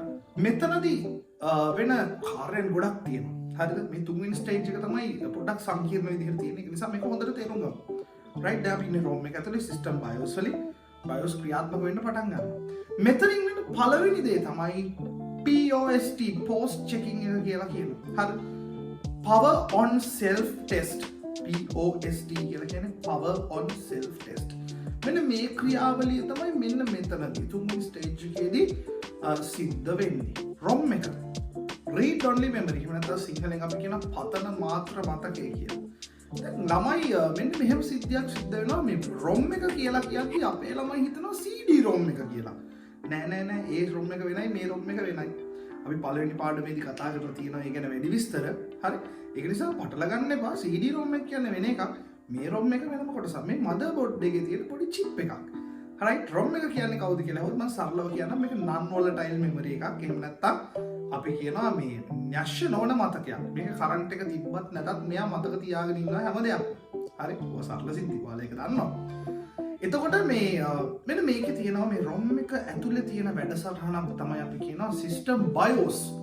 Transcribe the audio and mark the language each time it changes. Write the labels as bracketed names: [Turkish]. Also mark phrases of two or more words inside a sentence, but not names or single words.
[Sinhala] මෙතනදී වෙන කාර්යයන් ගොඩක් තියෙනවා. හරිද? මේ තුන්වෙනි ස්ටේජ් එක තමයි පොඩ්ඩක් සංකීර්ණ විදිහට තියෙන. ඒ නිසා මේක හොඳට තේරුම් ගමු. right දැන් අපි ඉන්නේ ROM එක ඇතුලේ [English] system BIOS [Sinhala] වලින් BIOS ක්‍රියාත්මක වෙන්න පටන් ගන්නවා. මෙතනින් වෙන පළවෙනි දේ තමයි [English] POST post checking [Sinhala] එක කියලා කියනවා. හරි. [English] power on self test POST [Sinhala] කියලා කියන්නේ [English] power on self test. [Sinhala] මෙන්න මේ ක්‍රියාවලිය තමයි මෙන්න මෙතනදී තුන්වෙනි ස්ටේජ් එකේදී සිද්ධ වෙන්නේ. ROM එක [English] read only memory [Sinhala] එහෙම නැත්නම් සිංහලෙන් අපි කියන පතන මාත්‍ර මතකය කියලා. දැන් ළමයි මෙන්න මෙහෙම සිද්ධියක් සිද්ධ වෙනවා මේ ROM එක කියලා කියන්නේ අපේ ළමයි හිතනවා CD ROM එක කියලා. නෑ ඒ ROM එක වෙනයි මේ ROM එක වෙනයි. අපි පළවෙනි පාඩමේදී කතා කරලා තියෙනවා ඒ ගැන වැඩි විස්තර. හරි. ඒක නිසා පටල ගන්න එපා. CD ROM එක කියන්නේ වෙන එකක්. මේ ROM එක වෙනම කොටසක්. මේ motherboard එකේ තියෙන පොඩි chip එකක්. right ROM එක කියන්නේ කවුද කියලා හොත් මම සරලව කියන්නම් මේක [English] non volatile memory [Sinhala] එකක්. එහෙම නැත්නම් අපි කියනවා මේ න්‍යෂ්‍ය නොවන මතකයක්. මේක කරන්ට් එක තිබ්බත් නැතත් මෙයා මතක තියාගෙන ඉන්නවා හැම දෙයක්ම. හරි. ඔය සරල සිද්ධි ඔයාලා ඒක දන්නවා. එතකොට මේ මෙන්න මේකේ තියෙනවා මේ ROM එක ඇතුලේ තියෙන වැඩසටහනක් තමයි අපි කියනවා [English] system BIOS.